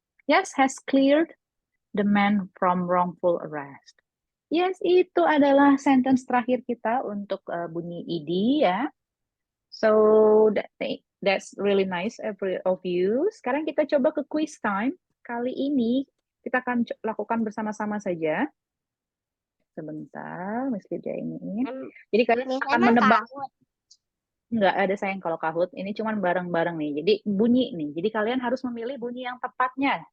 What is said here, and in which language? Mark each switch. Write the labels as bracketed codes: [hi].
[en] Yes, has cleared the man from wrongful arrest. [id] Yes, itu adalah sentence terakhir kita untuk bunyi ed ya. [en] So that's really nice every of you. [id] Sekarang kita coba ke quiz time. Kali ini kita akan lakukan bersama-sama saja. Sebentar, Miss Lydia ini. Jadi kalian [en] Miss [id] akan Emma menebak. Kahut. Nggak ada sayang kalau Kahoot. Ini cuma bareng-bareng nih. Jadi bunyi nih. Jadi kalian harus memilih bunyi yang tepatnya.